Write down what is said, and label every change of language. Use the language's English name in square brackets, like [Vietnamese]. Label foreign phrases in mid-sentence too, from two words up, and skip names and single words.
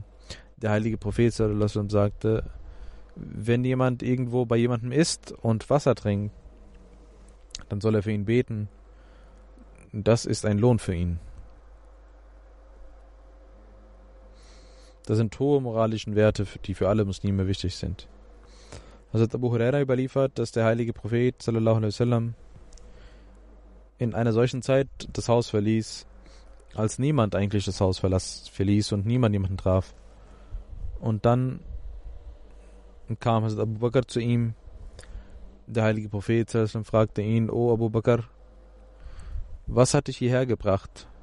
[German] Der heilige Prophet sagte: Wenn jemand irgendwo bei jemandem isst und Wasser trinkt, dann soll er für ihn beten. Das ist ein Lohn für ihn. Das sind hohe moralische Werte, die für alle Muslime wichtig sind. Hazrat Abu Huraira überliefert, dass der heilige Prophet [Arabic] صلى الله عليه وسلم [German] in einer solchen Zeit das Haus verließ, als niemand eigentlich das Haus verließ und niemand jemanden traf. Und dann kam Hazrat Abu Bakr zu ihm Der heilige Prophet fragte ihn: O Abu Bakr, was hat dich hierher gebracht?